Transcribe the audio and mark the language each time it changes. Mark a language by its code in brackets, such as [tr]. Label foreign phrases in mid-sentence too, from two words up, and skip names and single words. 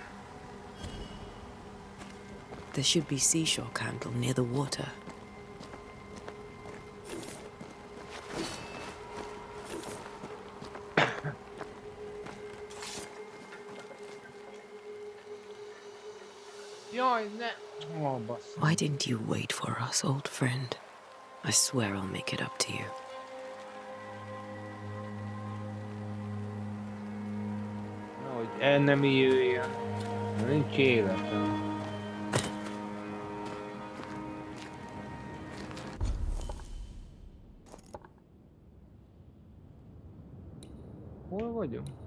[en] There should be seashore candle near the water. [hu] Jaj, ne! Ó, basszus. [en] Why didn't you wait for us, old friend? I swear I'll make it up to you. [hu] Hogy el nem jöjjön. Nincs életem. Hol vagyunk?